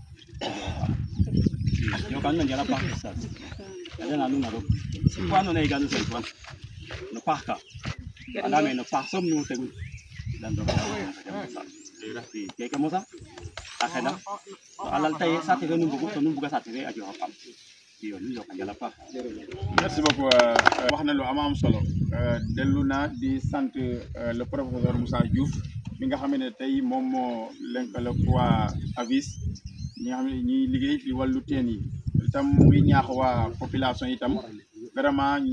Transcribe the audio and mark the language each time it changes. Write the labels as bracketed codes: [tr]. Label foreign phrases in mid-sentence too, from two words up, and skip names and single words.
[srr] jokan no njala paax ustaz yadana nuun a roog fo andoona yee ga nu saytuwan no paax ka andame no paax soom nu tegun dan roog i keke mosa a xena to a lalta ye saate fe nu mbugu to nu mbuga saate fe a jooxa paam iyo nu njoka njala paax [fr] merci beaucoup [wo] wax na lu am solo dellu na di sant [fr] le professeur [wo] Moussa Diouf mi nga xam ne tey moom moo lëkkale waa AVIS ñi nga xam ne ñiy liggéey ci wàllu teen yi itam mu ngi ñaax waa population itam vraiment ñu